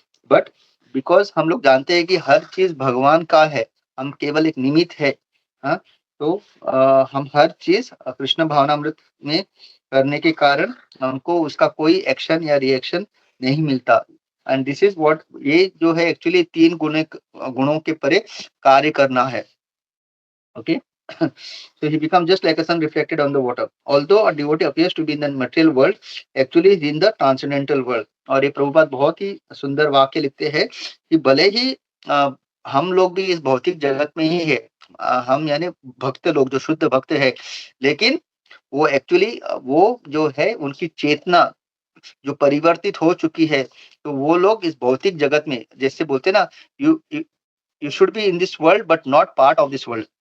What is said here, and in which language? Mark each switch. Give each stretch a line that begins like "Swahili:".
Hindi: But because हम लोग जानते हैं कि हर चीज़ भगवान का है, हम केवल एक निमित्त है, हाँ? तो हम हर चीज़ कृष्ण भावनामृत में करने के कारण हमको उसका कोई एक्शन या रिएक्शन नहीं मिलता।
English: and this is what,
Hindi: ये जो है एक्चुअली 3 गुणों के परे कार्य करना है।
English: Okay. So he becomes just like a sun reflected on the water. Although a devotee appears to be in the material world, actually he is in the transcendental world.
Hindi: और ये प्रभुपाद बहुत ही सुंदर वाक्य लिखते हैं कि भले ही अ, हम लोग भी इस भौतिक जगत में ही है, हम यानी भक्त लोग जो शुद्ध भक्त है, लेकिन वो एक्चुअली वो जो है उनकी चेतना जो परिवर्तित हो चुकी है, तो वो लोग इस भौतिक जगत में जैसे बोलते हैं ना,
English: you you should be in this world
Hindi: but not part of this world.